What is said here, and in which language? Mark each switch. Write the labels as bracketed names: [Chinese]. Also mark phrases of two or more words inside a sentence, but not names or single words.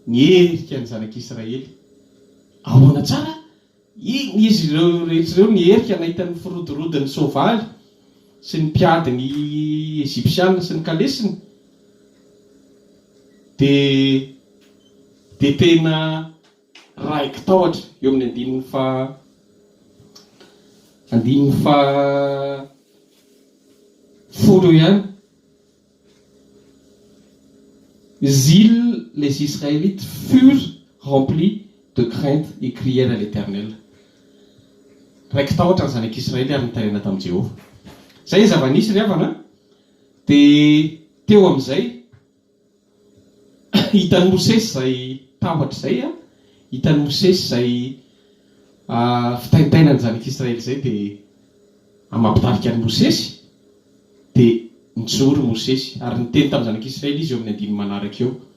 [Malagasy] nyerika ny zanak'Israely ahoana tsara iny izy ireo rehetrareo nyerika nahita ny firodorodin'ny soavaly sy ny mpiady ny Egyptianina sy ny kalesiny de tena raiky tahotra eo amin'ny andininy fa folo ihany. [French] Les Israélites furent remplis de crainte et crièrent à l'Éternel. [Malagasy] Raiky tahotra ny zanak'Israely ary nitarena tamin'i Jehova. Zay zava-nisy ry havana dia teo amin'izay hitan'ny Mosesy zay tahotra zay hitan'ny Mosesy zay fitaintainany zanak'Israely zay dia mampitarika ny Mosesy dia nijoro Mosesy ary niteny tamin'ny zanak'Israely izy eo amin'ny andiny manaraka eo.